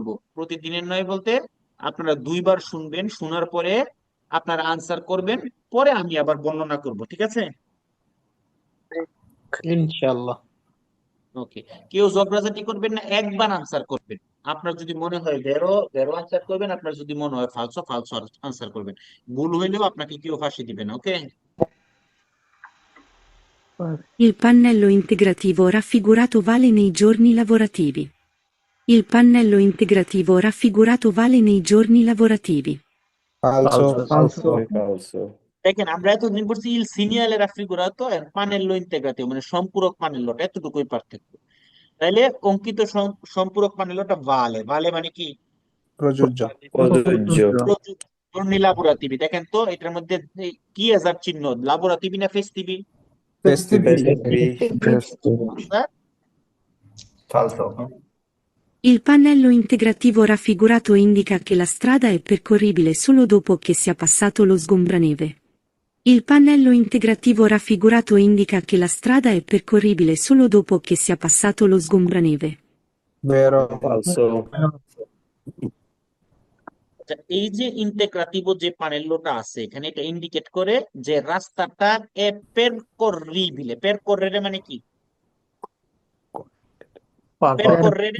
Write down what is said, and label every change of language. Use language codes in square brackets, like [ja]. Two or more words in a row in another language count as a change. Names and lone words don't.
[bn] প্রতিদিনের ন্যায় বলতে আপনারা দুইবার শুনবেন, শোনার পরে আপনারা আনসার করবেন, পরে আমি আবার বর্ণনা করব। ঠিক আছে? ইনশাআল্লাহ। ওকে। কেউ জবরাজাটি করবেন না, একবার আনসার করবেন। আপনার যদি মনে হয় [it] vero vero [bn] আনসার করবেন, আপনার যদি মনে হয় [it] falso falso [bn] আনসার করবেন। ভুল হইলেও আপনাকে কেউ ফাঁসি দিবে না। ওকে? [it] Il pannello integrativo raffigurato vale nei giorni lavorativi. Il pannello integrativo raffigurato vale nei giorni lavorativi. [bn] ফালসো ফালসো ফালসো দেখেন আমরা এতদিন পড়ছি [it] il segnale raffigurato [bn] আর [it] pannello integrativo, [bn] মানে সম্পূরক পানেল্লোটা, এতটুকুই পার্থক্য। তাইলে অঙ্কিত সম্পূরক পানেল্লোটা [it] vale vale [bn] মানে কি প্রযোজ্য প্রযোজ্য লাবোরাতিভি। দেখেন তো এটার মধ্যে এই কি হাজার চিহ্ন, লাবোরাতিভি না ফেস্টিভি? ফালসো [it] Il pannello integrativo raffigurato indica che la strada è percorribile solo dopo che sia passato lo sgombraneve. Il pannello integrativo raffigurato indica che la strada è percorribile solo dopo che sia passato lo sgombraneve. [bn] ভেরো ফালসো আচ্ছা, এই যে ইন্টেগ্রাটিভো যে পানেল্লোটা আছে এখানে, এটা ইন্ডিকেট করে যে রাস্তাটা পেরকর্রিবিলে। পেরকর্রেরে মানে কি? পেরকর্রেরে